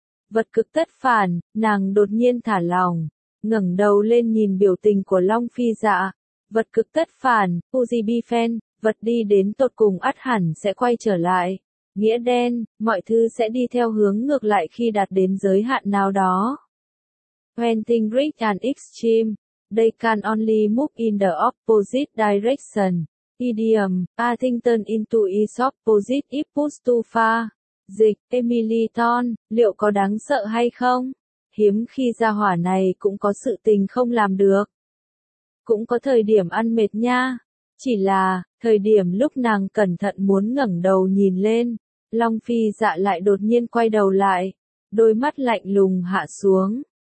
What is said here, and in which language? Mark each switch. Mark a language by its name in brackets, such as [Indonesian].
[Vietnamese] Vật cực tất phản, nàng đột nhiên thả lỏng, ngẩng đầu lên nhìn biểu tình của Long Phi Dạ. Vật cực tất phản, Uzi Bifen, vật đi đến tột cùng ắt hẳn sẽ quay trở lại. Nghĩa đen, mọi thứ sẽ đi theo hướng ngược lại khi đạt đến giới hạn nào đó. [English] When things reach an extreme, they can only move in the opposite direction. Idiom, a thing turn into its opposite if pushed too far. [Vietnamese] Dịch, Emily Thorn, liệu có đáng sợ hay không? Hiếm khi gia hỏa này cũng có sự tình không làm được. Cũng có thời điểm ăn mệt nha. Chỉ là, thời điểm lúc nàng cẩn thận muốn ngẩng đầu nhìn lên, Long Phi Dạ lại đột nhiên quay đầu lại, đôi mắt lạnh lùng hạ xuống.